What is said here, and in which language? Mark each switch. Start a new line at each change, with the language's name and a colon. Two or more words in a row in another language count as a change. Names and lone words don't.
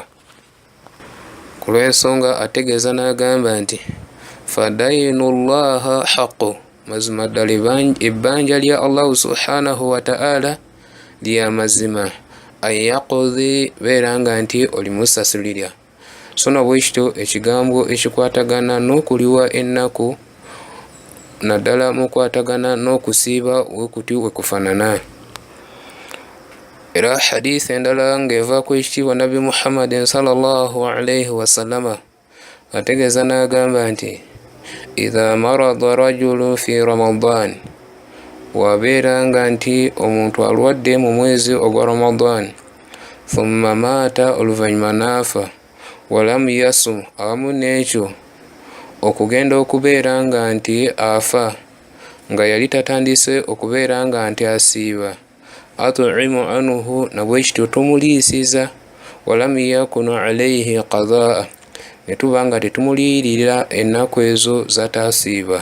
Ganda: Ku lw'ensonga ategeeza n'agamba nti
Arabic: fadainullaha haqqu,
Ganda: mazima ddala ebbanja lya Allah
Arabic: subhanahu wa ta'ala
Ganda: lya mazima, ayaqudhi beera nga nti olimusasulira. So na bwekityo ekigambo ekikwatagana n'okuliwa ennaku naddala mukwatagana n'okusiiba wekuti wekufaanana. Era hadisi endala ng'eva ku ekitiibwa Nabi Muhammadin
Arabic: sallallahu alayhi wasallama
Ganda: ategeeza n'agamba nti idha
Arabic: marada rajulu fi Ramadan,
Ganda: wabeera nga nti omuntu alwadde mu mwezi ogwa Ramadan,
Arabic: thumma maata,
Ganda: oluvannyuma naafa,
Arabic: walam yasum,
Ganda: awamu n'ekyo okugenda okubeera nga nti afa nga yali tatandise okubeera nga nti asiiba,
Arabic: atu'imu anhu,
Ganda: nabwekityo tumuliisiza,
Arabic: walam yakunu alayhi qadaa,
Ganda: ne tuba nga tetumuliyirira ennaku ezo zatasiiba.